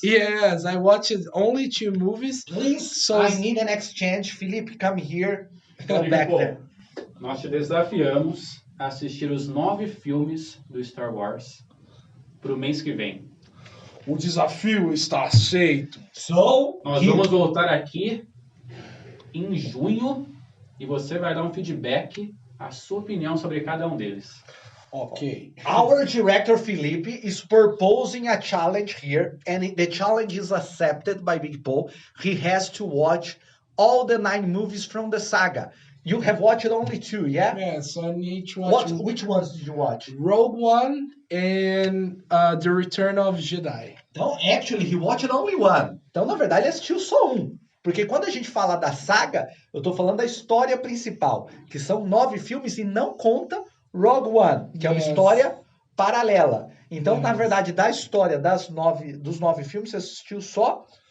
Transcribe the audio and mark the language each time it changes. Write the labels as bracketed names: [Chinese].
[English] Yes, I watched only 2 movies. Please, So- I need an exchange. Felipe, come here. Go back there. [Portuguese] Nós te desafiamos a assistir os 9 filmes do Star Wars pro mês que vem. O desafio está aceito. [English] So, [Portuguese] Nós vamos voltar aqui em junho e você vai dar um feedback, a sua opinião sobre cada um deles. [English] Ok. our director Felipe is proposing a challenge here, and the challenge is accepted by Big Paul. He has to watch all the 9 movies from the saga. You have watched only 2, yeah? Yes, I need to watch Which ones did you watch? Rogue One and The Return of Jedi. [Portuguese] Então, [English] actually, he watched only one. [Portuguese] Então, na verdade, ele assistiu só um. Porque quando a gente fala da saga, eu tô falando da história principal, que são 9 filmes e não conta Rogue One, que é uma [English] Yes. [Portuguese] história paralela. Então, na [English] Yes. [Portuguese] verdade, da história dos 9 filmes, você assistiu só